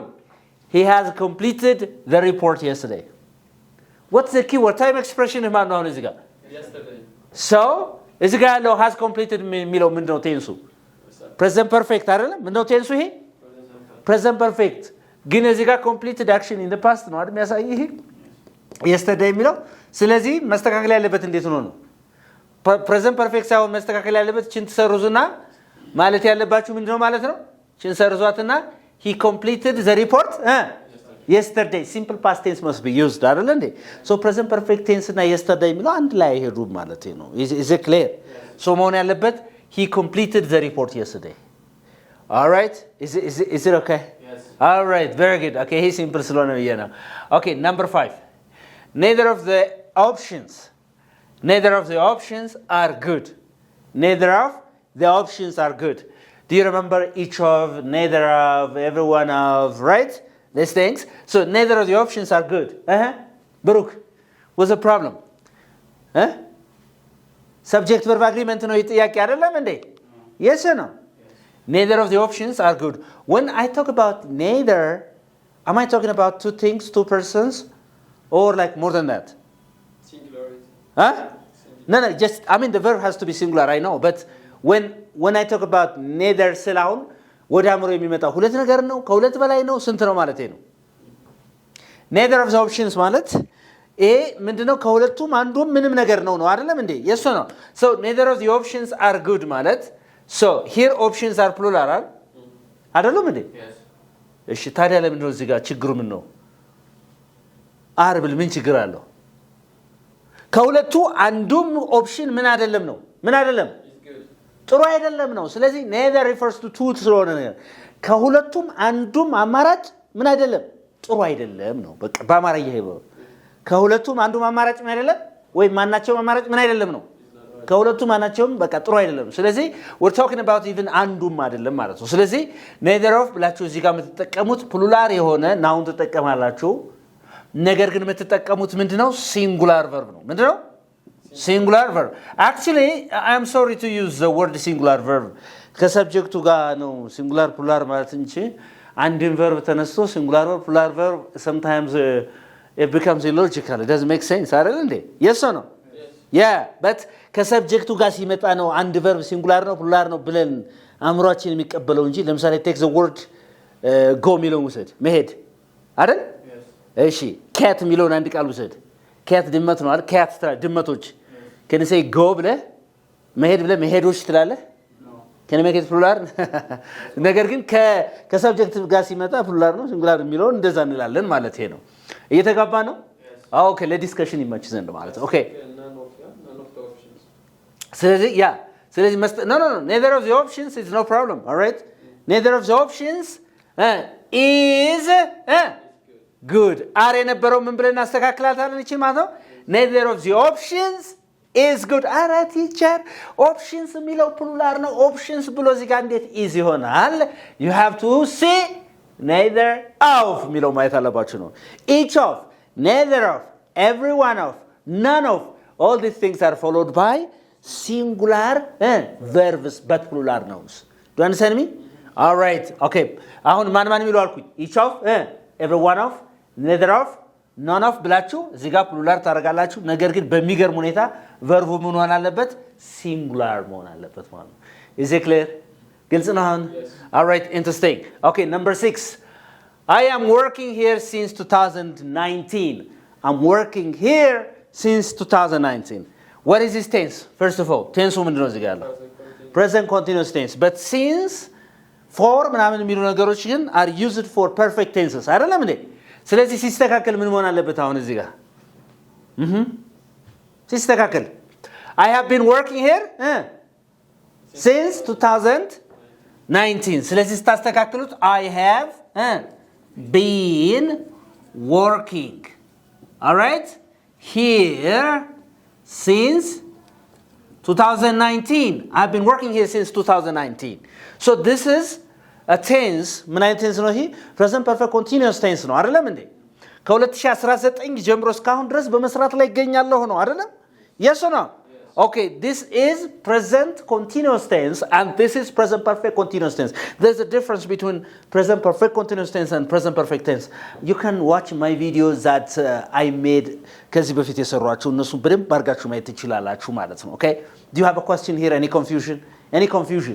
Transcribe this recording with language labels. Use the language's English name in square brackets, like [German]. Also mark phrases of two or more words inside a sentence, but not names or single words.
[English] He has completed the report yesterday. What's the keyword? Time expression [Amharic] ማለት ነው እዚህ ጋር. [English] Yesterday. [Amharic] So, እዚህ ጋር ያለው [English] has completed [Amharic] የሚለው ምንድነው ቴንሱ? [English] present perfect [Amharic] አይደለም ምንድነው ቴንሱ ይሄ [English] present perfect [Amharic] ግን እዚህ ጋር [English] completed action in the past [Amharic] ነው አይደል የሚያሳይ ይሄ yesterday የሚለው ስለዚህ መስተካከል ያለበት እንዴት ነው present perfect ሳይሆን መስተካከል ያለበት ችን ተሰርዙና ማለት ያለባችሁ ምንድነው ማለት ነው ችን ሰርዟትና [English] he completed the report yesterday simple past tense must be used [Amharic] አይደል እንዴ [English] so present perfect tense [Amharic] እና yesterday የሚለው አንድ ላይ ሄዱ ማለት ነው [English] is it clear so [Amharic] መሆን ያለበት [English] he completed the report yesterday. All right? Is it okay? Yes. All right, very good. Okay, he's simple slow now. Okay, number 5. Neither of the options are good. Neither of the options are good. Do you remember each of, neither of, every one of, right? These things. So neither of the options are good. Baruch, what's the problem? Subject verb agreement [Amharic] ነው ጥያቄ አይደለም እንዴ? [English] Yes or no? Neither of the options are good. When I talk about neither, am I talking about two things, two persons, or like more than that? Singularity. No, just I mean the verb has to be singular, I know, but when I talk about neither [Amharic] ስላውን ወደ አእምሮ የሚመጣው ሁለት ነገር ነው ከሁለት በላይ ነው ስንት ነው ማለት ነው [English] neither of the options [Amharic] ማለት ይሄ ምንድነው ከሁለቱም አንዱም ምንም ነገር ነው አይደለም እንዴ [English] yes or no so neither of the options are good ማለት so here options are plural [Amharic] አይደለም እንዴ [English] yes [Amharic] እሺ ታዲያ ለምን ነው እዚህ ጋር ችግሩ ምን ነው አርብል ምን ችግር አለው ከሁለቱ አንዱም ኦፕሽን ምን አይደለም ነው ምን አይደለም ጥሩ አይደለም ነው ስለዚህ [English] neither refers to two [Amharic] ስለሆነ ከሁለቱም አንዱም አማራጭ ምን አይደለም ጥሩ አይደለም ነው በቃ በአማርኛ ይሄው ከሁለቱም አንዱም አማራጭ ምን አይደለም ወይ ማናቸውም አማራጭ ምን አይደለም ነው ከሁለቱም ማናቸውም በቃ ጥሩ አይደለም ስለዚህ [English] we're talking about even [Amharic] አንዱም አይደለም ማለት ነው ስለዚህ [English] neither of [Amharic] ብላችሁ እዚህ ጋር የምትጠቀሙት ፕሉራል የሆነ ናውን ተጠቀማላችሁ ነገር ግን የምትጠቀሙት ምንድነው [English] singular verb [Amharic] ነው ምንድነው [English] singular verb actually I am sorry to use the word singular verb [Amharic] ከሰብጀክቱ ጋር ነው [English] singular plural [Amharic] ማለት እንጂ አንድን verb ተነስቶ [English] singular verb plural verb sometimes it becomes illogical it doesn't make sense [Amharic] አይደል እንዴ [English] yes or no yeah but [Amharic] ከሰብጀክቱ ጋር ሲመጣ ነው አንድ [English] verb singular [Amharic] ነው plural ነው ብለን አእምሮአችን የሚቀበለው እንጂ ለምሳሌ [English] take the word go [Amharic] ሚለው ውሰድ መሄድ አይደል እሺ cat ሚለውን አንድ ቃል ውሰድ cat ድመት ነው አይደል cat ድመቶች [English] can you say go [Amharic] ብለ መሄድ ብለ መሄዶች ትላለህ [English] no can you make it plural [Amharic] ነገር ግን ከሰብጀክት ጋር ሲመጣ plural ነው singular የሚለው እንደዛ እንላለን ማለት ነው እየተጋባ ነው ኦኬ ለዲስከሽን ይመች ዘንድ ማለት ኦኬ [English] none of the options [Amharic] ስለዚህ ያ ስለዚህ [English] no neither of the options is no problem all right neither of the options is good are [Amharic] የነበረው ምን ብለን አስተካክላታለን እቺ ማለት ነው [English] neither of the options is good ara teacher options የሚለው plural ነው options [Amharic] ብሎ እዚህ ጋር [English] እንዴት is ይሆናል you have to see neither of [Amharic] የሚለው ማየት አለባችሁ ነው [English] each of neither of every one of none of all these things are followed by singular verbs but plural nouns do you understand me all right okay [Amharic] አሁን ማን የሚለው አልኩኝ [English] each of every one of neither of none of [Amharic] ብላችሁ እዚህ ጋር plural ታረጋላችሁ ነገር ግን በሚገርም ሁኔታ verb ምን ሆነ አለበት singular መሆን አለበት ማለት ነው [English] is it clear [Amharic] ግልጽ ነው [English] all right interesting okay number 6 I am working here since 2019 I'm working here since 2019 what is this tense first of all tense [Amharic] ምንድነው እዚህ ጋር ያለው [English] present continuous tense but since for ምናምን የሚሉ ነገሮች ግን are used for perfect tenses [Amharic] አይደለም እንዴ ስለዚህ ሲስተካከል ምን መሆን አለበት አሁን እዚህ ጋር [English] ሲስተካከል I have been working here since 2019 [Amharic] ስለዚህ ስታስተካክሉት [English] I have been working all right here since 2019 I've been working here since 2019 so this is a tense [Amharic] ምን አይነት [English] tense [Amharic] ነው ይሄ [English] present perfect continuous tense [Amharic] ነው አይደለም እንዴ ከ2019 ጀምሮ እስካሁን ድረስ በመስራት ላይ ይገኛለሁ ነው አይደለም [English] yes or no okay this is present continuous tense and this is present perfect continuous tense there's a difference between present perfect continuous tense and present perfect tense you can watch my videos that I made [Amharic] ከዚህ በፊት የሰሯቸው እነሱ በደንብ አድርጋችሁ ማየት ትችላላችሁ ማለት ነው [English] okay do you have a question here any confusion